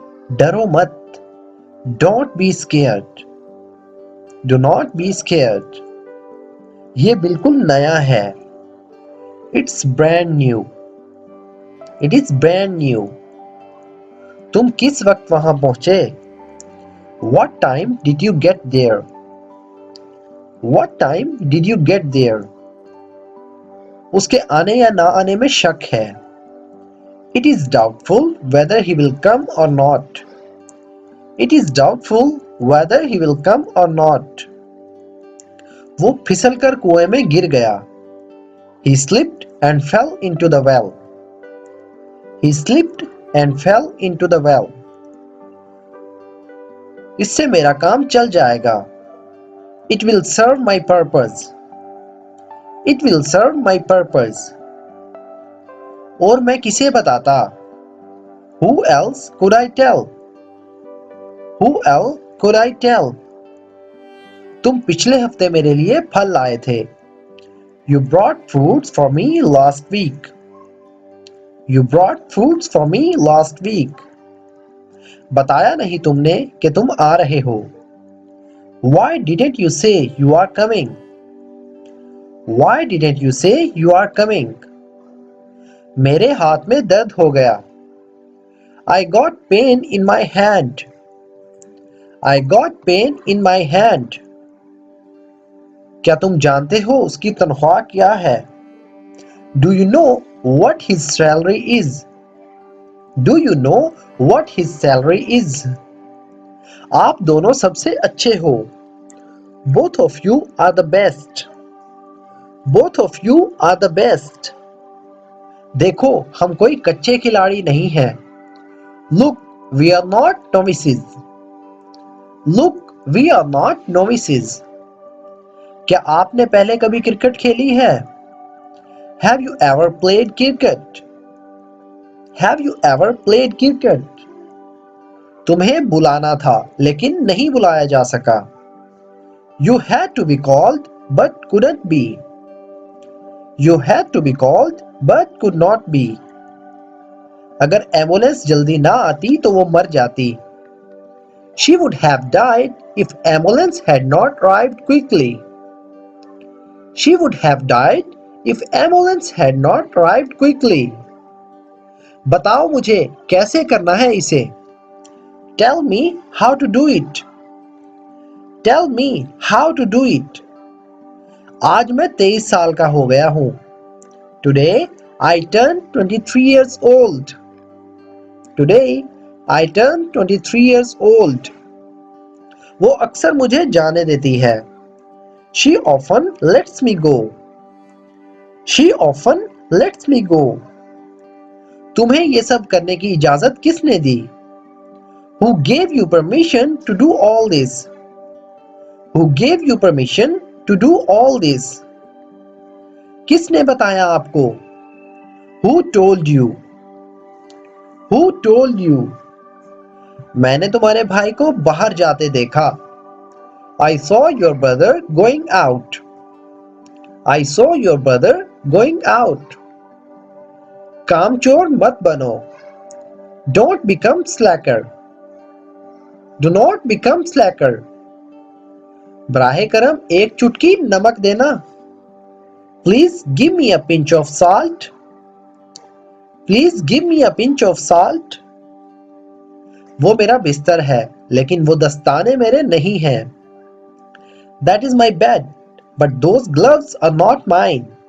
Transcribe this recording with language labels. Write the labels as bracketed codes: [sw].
[ur] ڈرو مت، [en] Don't be scared, do not be scared. [ur] یہ بالکل نیا ہے، [en] It's brand new, it is brand new. [ur] تم کس وقت وہاں پہنچے؟ [en] What time did you get there? What time did you get there? [ur] اس کے آنے یا نہ آنے میں شک ہے۔ [en] It is doubtful whether he will come or not. It is doubtful whether he will come or not. [ur] وہ پھسل کر کنویں میں گر گیا۔ [en] He slipped and fell into the well. He slipped and fell into the well. [ur] اس سے میرا کام چل جائے گا۔ [en] It will serve my purpose. It will serve my purpose. [ur] اور میں کسے بتاتا؟ [en] Who else could I tell? Who else could I tell? [ur] تم پچھلے ہفتے میرے لیے پھل لائے تھے۔ [en] You brought fruits for me last week. You brought fruits for me last week. [ur] بتایا نہیں تم نے کہ تم آ رہے ہو۔ [en] Why didn't you say you are coming? Why didn't you say you are coming? [ur] میرے ہاتھ میں درد ہو گیا۔ [en] I got pain in my hand. I got pain in my hand. [ur] کیا تم جانتے ہو اس کی تنخواہ کیا ہے؟ [en] Do you know what his salary is? Do you know what his salary is? [ur] آپ دونوں سب سے اچھے ہو۔ [en] Both of you are the best. Both of you are the best. [ur] دیکھو ہم کوئی کچے کھلاڑی نہیں ہیں۔ [en] Look, we are not novices. Look, we are not novices. [ur] کیا آپ نے پہلے کبھی کرکٹ کھیلی ہے؟ [en] Have you ever played cricket? Have you ever played cricket? [ur] تمہیں بلانا تھا لیکن نہیں بلایا جا سکا۔ [en] You had to be called but couldn't be. You had to be called but could not be. [ur] اگر ایمبولینس جلدی نہ آتی تو وہ مر جاتی۔ [en] She would have died if ambulance had not arrived quickly. She would have died if ambulance had not arrived quickly. [ur] بتاؤ مجھے کیسے کرنا ہے اسے۔ [en] Tell me how to do it. Tell me how to do it. [ur] آج میں 23 سال کا ہو گیا ہوں۔ [en] Today I turned 23 years old. Today I turned 23 years old. [ur] وہ اکثر مجھے جانے دیتی ہے۔ [en] She often lets me go. She often lets me go. [ur] تمہیں یہ سب کرنے کی اجازت کس نے دی؟ [en] Who gave you permission to do all this? Who gave you permission to do all this? [ur] کس نے بتایا آپ کو؟ [en] Who told you? Who told you? [ur] میں نے تمہارے بھائی کو باہر جاتے دیکھا۔ [en] I saw your brother going out. I saw your brother going out. [ur] کام چور مت بنو۔ [en] Don't become slacker. Do not become slacker. [ur] براہ کرم ایک چٹکی نمک دینا۔ [en] Please give me a pinch of salt. Please give me a pinch of salt. [ur] وہ میرا بستر ہے لیکن وہ دستانے میرے نہیں ہیں۔ [en] That is my bed, but those gloves are not mine.